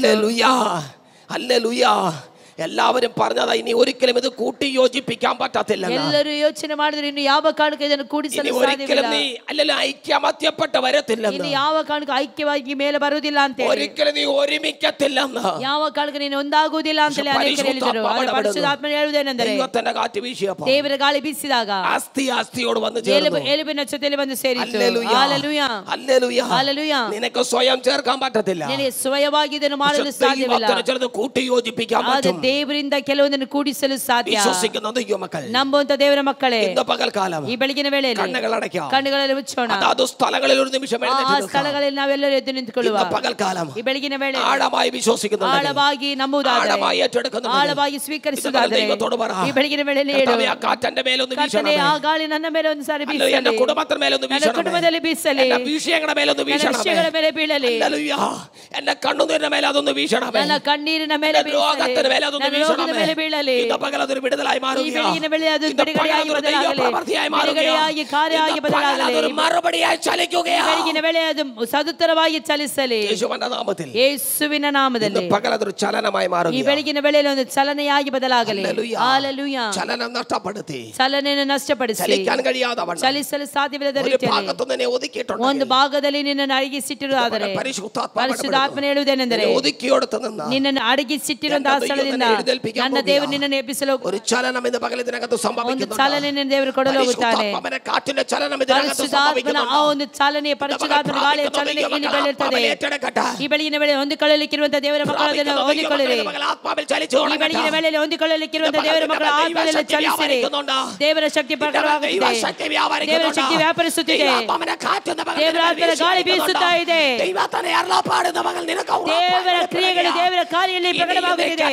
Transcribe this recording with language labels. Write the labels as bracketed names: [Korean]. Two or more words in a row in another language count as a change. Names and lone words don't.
[Malayalam] ഹല്ലേലൂയ. ഹല്ലേലൂയ. എല്ലാവരും പറഞ്ഞതാ, ഇനി ഒരിക്കലും ഇത് കൂട്ടി യോജിപ്പിക്കാൻ പറ്റത്തില്ല. [Kannada] ಎಲ್ಲರೂ ಯೋಚನೆ ಮಾಡಿದ್ರು ಇನ್ನು ಯಾವ ಕಾರಣಕ್ಕೂ ಇದನ್ನು ಕೂಡಿಸಲು [Malayalam] ഒരിക്കലും [Kannada] ಸಾಧ್ಯವಿಲ್ಲ. [Malayalam] നീ അല്ലെങ്കിൽ ഐക്യമത്യപ്പെട്ട് വരത്തില്ലെന്ന്, [Kannada] ಇನ್ನು ಯಾವ ಕಾರಣಕ್ಕೂ ಐಕ್ಯವಾಗಿ ಮೇಲೆ ಬರುವುದಿಲ್ಲ ಅಂತ ಹೇಳಿ, ഒരിക്കലും നീ ഒരുമിക്കത്തില്ലെന്ന്, ಯಾವ ಕಾರಣಕ್ಕೂ ನೀನು ಒಂದಾಗುವುದಿಲ್ಲ ಅಂತ ಹೇಳಿ ಅನೇಕರು ಹೇಳಿದರು. ಆದರೆ ಪರಿಶುದ್ಧಾತ್ಮನು ಹೇಳುವುದೇನೆಂದರೆ, [Malayalam] ദൈവത്തിന്റെ കാറ്റ് വീശിയപ്പോൾ [Kannada] ದೇವರ ಗಾಳಿ ಬೀಸಿದಾಗ [Malayalam] അസ്ഥിയോട് വന്ന് ചേർന്നു. [Kannada] ಎಲುಬಿನ ಜೊತೆಯಲ್ಲಿ ಬಂದು ಸೇರಿತು. [Malayalam] ഹല്ലേലൂയ. [Kannada] ಹಾಲೆಲೂಯಾ, [Malayalam] ഹല്ലേലൂയ. [Kannada] ಹಾಲೆಲೂಯಾ. [Malayalam] നിനക്ക് സ്വയം ചേർക്കാൻ പറ്റത്തില്ല. [Kannada] ನಿನಗೆ ಸ್ವಯವಾಗಿ ಇದನ್ನು ಮಾಡಲು ಸಾಧ್ಯವಿಲ್ಲ. [Malayalam] ദൈവത്തിന് ചിലത് കൂട്ടി യോജിപ്പിക്കാൻ പറ്റും. [Kannada] ದೇವರಿಂದ ಕೆಲವೊಂದನ್ನು ಕೂಡಿಸಲು ಸಾಧ್ಯ. [Malayalam] വിശ്വസിക്കുന്ന ദൈവമക്കൾ, [Kannada] ನಂಬುವಂತ ದೇವರ ಮಕ್ಕಳೇ, [Malayalam] ഇന്ന് പകൽക്കാലം [Kannada] ಈ ಬೆಳಗಿನ ವೇಳೆಯಲ್ಲಿ ಕಣ್ಣುಗಳಲ್ಲಿ ಮುಚ್ಚೋಣ. [Malayalam] അതാത് സ്ഥലങ്ങളിൽ ഒരു നിമിഷം [Kannada] ಆ ಸ್ಥಳಗಳಲ್ಲಿ ನಾವೆಲ್ಲರೂ ಎದ್ದು ನಿಂತುಕೊಳ್ಳುವ. [Malayalam] പകൽക്കാലം [Kannada] ಈ ಬೆಳಗಿನ ವೇಳೆ [Malayalam] ആഴമായി വിശ്വസിക്കുന്നു, [Kannada] ಆಳವಾಗಿ ನಂಬುವುದಾದರೆ, [Malayalam] ആഴമായി ഏറ്റെടുക്കുന്നു, [Kannada] ಆಳವಾಗಿ ಸ್ವೀಕರಿಸುವುದಾದರೆ ಈ ಬೆಳಗಿನ ವೇಳೆಯಲ್ಲಿ ಹೇಳು, [Malayalam] കാറ്റന്റെ മേലൊന്ന് [Kannada] ಕರ್ತನೇ, ಆ ಗಾಳಿ ನನ್ನ ಮೇಲೆ ಒಂದು ಸಾರಿ ಬೀಸಲಿ, [Malayalam] എന്റെ കുടുംബത്തിന്റെ മേലൊന്ന് [Kannada] ನನ್ನ ಕುಟುಂಬದಲ್ಲಿ ಬೀಸಲಿ, [Malayalam] വിഷയങ്ങളുടെ മേലൊന്ന് [Kannada] ವಿಷಯಗಳ ಮೇಲೆ ಬೀಳಲಿ, [Malayalam] എന്റെ കണ്ണുനീരിന്റെ മേലെ അതൊന്ന് വീശണമേ, [Kannada] ನನ್ನ ಕಣ್ಣೀರಿನ ಮೇಲೆ [Malayalam] രോഗത്തിന്റെ മേലെ അതൊന്ന് വീശണമേ, [Kannada] ಬೀಳಲಿ. [Malayalam] ഇന്ന് പകൽ അതൊരു വിടുതലായി മാറുക, [Kannada] ಈ ಬೆಳಗಿನ ವೇಳೆ ಅದು ಬಿಡುಗಡೆಯಾಗಿ ಬದಲಾಗಲಿ, ಬಿಡುಗಡೆಯಾಗಿ ಕಾರ್ಯವಾಗಿ ಬದಲಾಗಲಿ, [Malayalam] അതൊരു മറുപടിയായി ചലിക്കുകയാണ്. [Kannada] ಬೆಳಗಿನ ವೇಳೆ ಅದು ಸದುತ್ತರವಾಗಿ ಚಲಿಸಲಿ [Malayalam] യേശുവിന്റെ നാമത്തിൽ, [Kannada] ಯೇಸುವಿನ ನಾಮದಲ್ಲಿ. [Malayalam] ഇന്ന് പകൽ അതൊരു ചലനമായി മാറുക, [Kannada] ಈ ಬೆಳಗಿನ ವೇಳೆಯಲ್ಲಿ ಒಂದು ಚಲನೆಯಾಗಿ ಬದಲಾಗಲಿ. [Malayalam] ഹല്ലേലൂയ. ചലനം നഷ്ടപ്പെടുത്തി, [Kannada] ಚಲನೆಯನ್ನು ನಷ್ಟಪಡಿಸಿ, [Malayalam] ചലിക്കാൻ കഴിയാതെ വണ്ണം [Kannada] ಚಲಿಸಲು ಸಾಧ್ಯವಿಲ್ಲದ [Malayalam] ഒരു [Kannada] ರೀತಿಯಲ್ಲಿ [Malayalam] ഭാഗത്ത് നിന്നെ ഒതുക്കിയിട്ടുണ്ട്. [Kannada] ಒಂದು ಭಾಗದಲ್ಲಿ ನಿನ್ನನ್ನು ಅಡಗಿಸಿಟ್ಟಿರುವುದಾದರೆ, ಪರಿಶುದ್ಧಾತ್ಮನ ಹೇಳುವುದೇನೆಂದರೆ, [Malayalam] ഒതുക്കിയോടത്ത് നിന്ന് [Kannada] ನಿನ್ನನ್ನು ಅಡಗಿಸಿಟ್ಟಿರುವಂತಹ ಸ್ಥಳದಿಂದ ನನ್ನ ದೇವರು ನಿನ್ನನ್ನು ಎಬ್ಬಿಸಲು [Malayalam] ഒരു ചലനം ഇന്ന് പകൽ ഇതിനകത്ത് [Kannada] ಒಂದು [Malayalam] സംഭവിക്കുന്നു. [Kannada] ಚಾಲನೆ ದೇವರು ಕೊಡಲು ಹೋಗುತ್ತಾನೆ. [Malayalam] പരിശുദ്ധാത്മാവിന്റെ കാറ്റിന്റെ ചലനം ഇതിനകത്ത് [Kannada] ಪರಿಶುದ್ಧಾತ್ಮನ ಆ [Malayalam] സംഭവിക്കുന്നു. [Kannada] ಒಂದು ಚಾಲನೆ, ಪರಿಶುದ್ಧಾತ್ಮನ ಗಾಳಿಯ ಚಾಲನೆ ಇಲ್ಲಿ ಬೆಳೆಯುತ್ತದೆ. ಈ ಬೆಳಗಿನ ವೇಳೆ ಹೊಂದಿಕೊಳ್ಳಲಿಕ್ಕಿರುವಂತಹ ದೇವರ ಮಕ್ಕಳನ್ನು ಹೊಂದಿಕೊಳ್ಳಿರಿ. ಈ ಬೆಳಗಿನ ವೇಳೆಯಲ್ಲಿ ಹೊಂದಿಕೊಳ್ಳಲಿಕ್ಕಿರುವಂತಹ ದೇವರ ಮಕ್ಕಳ ಆತ್ಮದಲ್ಲಿ ಚಲಿಸಿರಿ. ದೇವರ ಶಕ್ತಿ ಪ್ರಕಟವಾಗುತ್ತಿದೆ, ದೇವರ ಶಕ್ತಿ ವ್ಯಾಪರಿಸುತ್ತಿದೆ, ದೇವರ ಆತ್ಮದ ಗಾಳಿ ಬೀಸುತ್ತಾ ಇದೆ, ದೇವರ ಕ್ರಿಯೆಗಳು ದೇವರ ಕಾರ್ಯದಲ್ಲಿ ಪ್ರಕಟವಾಗುತ್ತಿದೆ.